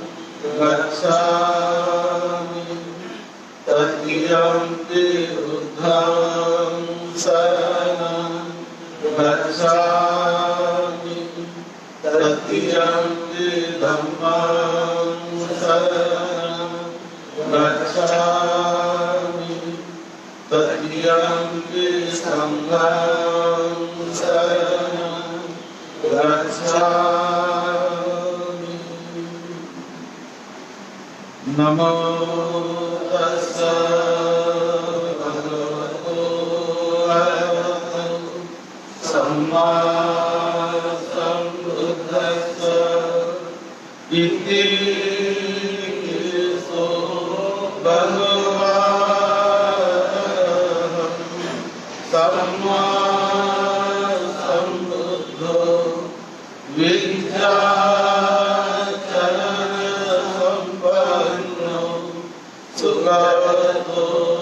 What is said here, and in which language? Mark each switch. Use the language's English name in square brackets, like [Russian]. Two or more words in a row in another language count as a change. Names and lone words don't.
[Pali] गच्छामि, तृतीयं बुद्धं शरणं गच्छामि, तृतीयं धम्मं शरणं गच्छामि, तृतीयं संघं शरणं गच्छामि। नमो तस्स भगवतो अरहतो सम्मा सम्बुद्धस्स। इति सो भगवान् सम्मा सम्बुद्धो विद्याचरण संपन्नो सुगतो